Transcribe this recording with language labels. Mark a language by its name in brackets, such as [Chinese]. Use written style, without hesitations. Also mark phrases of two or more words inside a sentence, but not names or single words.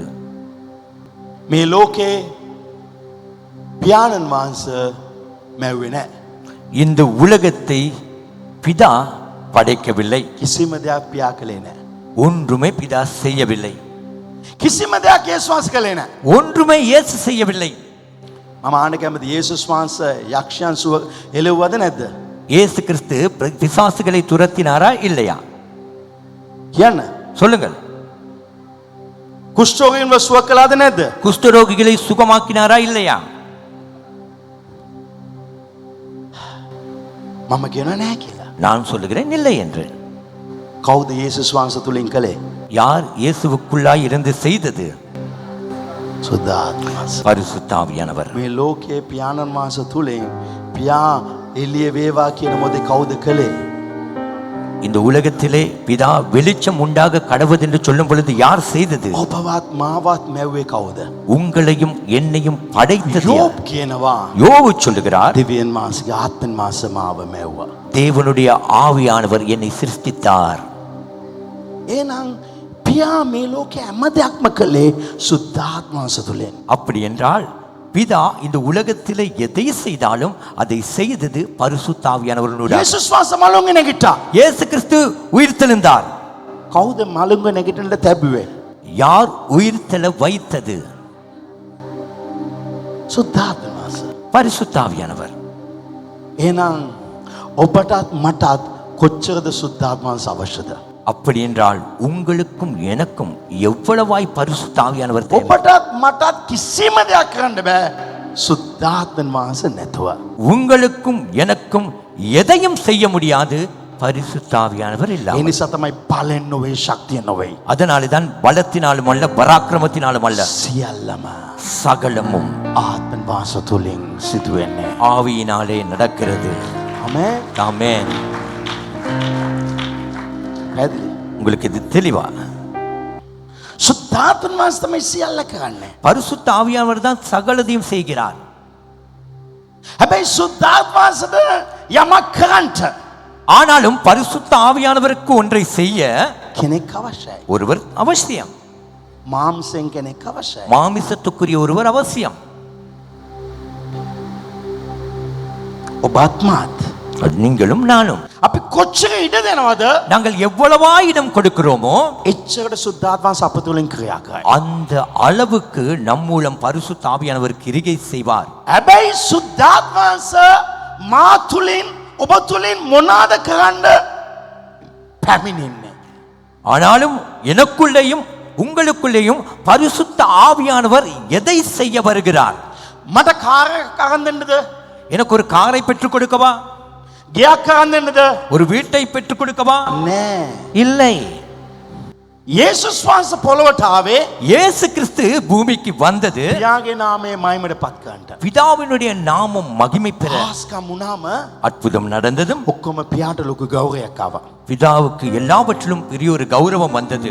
[Sinhala] මේ ලෝකේ පියාණන් වහන්සේ මැව්වේ නැහැ. [Tamil] இந்த உலகத்தை பிதா படைக்கவில்லை. [Sinhala] කිසිම දෙයක් පියා කළේ නැහැ. [Tamil] ஒன்றுமே பிதா செய்யவில்லை. [Sinhala] කිසිම දෙයක් යේසුස් වහන්සේ කළේ නැහැ. [Tamil] ஒன்றுமே இயேசு செய்யவில்லை. [Sinhala] මම ආන්න කැමති යේසුස් වහන්සේ යක්ෂයන් සුව එළවුවද නැද්ද? [Tamil] இயேசு கிறிஸ்து பிசாசுகளை துரத்தினாரா இல்லையா? [Sinhala] කියන්න. [Tamil] சொல்லுங்கள். [Sinhala] කුෂ්ඨෝගීන්ව සුව කළාද නැද්ද? [Tamil] குஷ்டரோகிகளை சுகமாக்கினாரா இல்லையா? [Sinhala] මම කියනවා නැහැ කියලා. [Tamil] நான் சொல்லுகிறேன் இல்லை என்று. [Sinhala] කවුද යේසුස් වහන්සේ තුලින් කළේ? [Tamil] யார் இயேசுவுக்குள்ளாய் இருந்து செய்தது? [Sinhala] සුද්ධාත්ම වහන්සේ. [Tamil] பரிசுத்த ஆவியானவர். [Sinhala] මේ ලෝකයේ පියාණන් වහන්සේ තුලින් පියා එළිය වේවා කියන මොදේ කවුද කළේ? [Tamil] இந்த உலகத்திலே பிதா வெளிச்சம் உண்டாக கடவுது என்று சொல்லும் பொழுது யார் செய்தது? [Sinhala] ඔබවත් මාවත් මැව්වේ කවුද? [Tamil] உங்களையும் என்னையும் படைத்தது யார்? [Sinhala] யோப் කියනවා [Tamil] யோபு சொல்லுகிறார், [Sinhala] දෙවියන් වහන්සේගේ ආත්මෙන් මාස මාව මැව්වා. [Tamil] தேவனுடைய ஆவியானவர் என்னை சிருஷ்டித்தார். [Sinhala] එහෙනම් පියා මේ ලෝකේ හැම දෙයක්ම කළේ සුද්ධාත්ම වහන්සේ තුලින්. [Tamil] அப்படி என்றால் பிதா இந்த உலகத்திலே எதை செய்தாலும் அதை செய்தது பரிசுத்த ஆவியானவருடைய. [Sinhala] යේසුස් වහන්සේ මලුන්ගේ නැගිට්ටා. [Tamil] இயேசு கிறிஸ்து உயிர்த்தெழுந்தார். [Sinhala] කවුද මලුන්ගේ නැගිටින්න තැබුවේ? [Tamil] யார் உயிர்த்தெழ வைத்தது? [Sinhala] සුද්ධාත්ම වහන්සේ. [Tamil] பரிசுத்த ஆவியானவர். [Sinhala] එහෙනම් ඔබටත් මටත් කොච්චරද සුද්ධාත්ම වහන්සේ අවශ්‍යද? [Tamil] அப்படி என்றால் உங்களுக்கும் எனக்கும் எவ்வளவாய் பரிசுத்த ஆவியானவர் தேவை? [Sinhala] ඔබටත් මටත් කිසිම දෙයක් කරන්න බෑ සුද්ධාත්ම වහන්සේ නැතුව. [Tamil] உங்களுக்கும் எனக்கும் எதையும் செய்ய முடியாது பரிசுத்த ஆவியானவர் [Sinhala] ඒ [Tamil] இல்லாமல். [Sinhala] නිසා තමයි බලෙන් නොවේ ශක්තිය නොවේ. [Tamil] அதனாலே தான் பலத்தினாலும் அல்ல பராக்கிரமத்தினாலும் அல்ல, [Sinhala] සියල්ලම [Tamil] சகலமும் [Sinhala] ආත්ම වහන්සේ තුලින් සිදු වෙන්නේ. [Tamil] ஆவியினாலே நடக்கிறது. [Sinhala] ආමේන්. [Tamil] ஆமென். [Sinhala] පැහැදිලි? [Tamil] உங்களுக்கு இது தெளிவா? [Sinhala] සුද්ධාත්ම වහන්සේ තමයි සියල්ල කරන්නේ. [Tamil] பரிசுத்த ஆவியானவர் தான் சகலதையும் செய்கிறார். [Sinhala] හැබැයි සුද්ධාත්ම වහන්සේට යමක් කරන්න [Tamil] ஆனாலும் பரிசுத்த ஆவியானவருக்கு ஒன்றை செய்ய [Sinhala] කෙනෙක් අවශ්‍යයි. [Tamil] ஒருவர் அவசியம். [Sinhala] මාംසෙන් කෙනෙක් අවශ්‍යයි. [Tamil] மாமிசத்துக்குரிய ஒருவர் அவசியம். [Sinhala] ඔබත් මාත් [Tamil] அது நீங்களும் நானும். [Sinhala] අපි කොච්චර ඉඩ දෙනවද? [Tamil] நாங்கள் எவ்வளவா இடம் கொடுக்கிறோமோ [Sinhala] එච්චරට සුද්ධාත්ම වහන්සේ අප තුලින් ක්‍රියා කරයි. [Tamil] அந்த அளவுக்கு நம் மூலம் பரிசுத்த ஆவியானவர் கிரியை செய்வார். [Sinhala] හැබැයි සුද්ධාත්ම වහන්සේ මා තුලින් ඔබ තුලින් මොනවාද කරන්න පැමිණෙන්නේ? [Tamil] ஆனாலும் எனக்குள்ளேயும் உங்களுக்குள்ளேயும் பரிசுத்த ஆவியானவர் எதை செய்ய வருகிறார்? [Sinhala] මට කාර් එකක් අරන් දෙන්නද? [Tamil] எனக்கு ஒரு காரை பெற்றுக் கொடுக்கவா? [Sinhala] ගයක් අරන් දෙන්නද? [Tamil] ஒரு வீட்டை பெற்றுக் கொடுக்கவா? [Sinhala] නෑ. [Tamil] இல்லை. [Sinhala] යේසුස් වහන්සේ පොළොවට ආවේ [Tamil] இயேசு கிறிஸ்து பூமிக்கு வந்தது [Sinhala] පියාගේ නාමයේ මහිමයට පත් කරන්නට. [Tamil] பிதாவினுடைய நாமம் மகிமை பெற. [Sinhala] ආස්කම් වුණාම [Tamil] அற்புதம் நடந்ததும் [Sinhala] ඔක්කොම පියාට ලොකු ගෞරවයක් ආවා. [Tamil] பிதாவுக்கு எல்லாவற்றிலும் பெரிய ஒரு கௌரவம் வந்தது.